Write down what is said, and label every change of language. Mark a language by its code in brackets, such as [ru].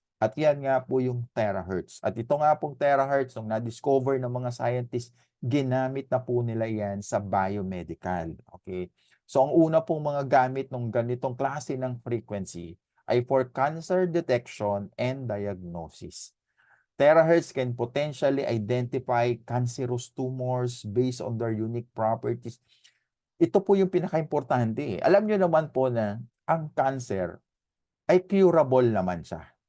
[tl] At yan nga po yung terahertz. At ito nga pong terahertz, nung na-discover ng mga scientists, ginamit na po nila yan sa biomedical. Okay? So, ang una pong mga gamit ng ganitong klase ng frequency ay [en] for cancer detection and diagnosis. Terahertz can potentially identify cancerous tumors based on their unique properties. [tl] Ito po yung pinaka-importante. Alam niyo naman po na ang cancer ay curable naman siya.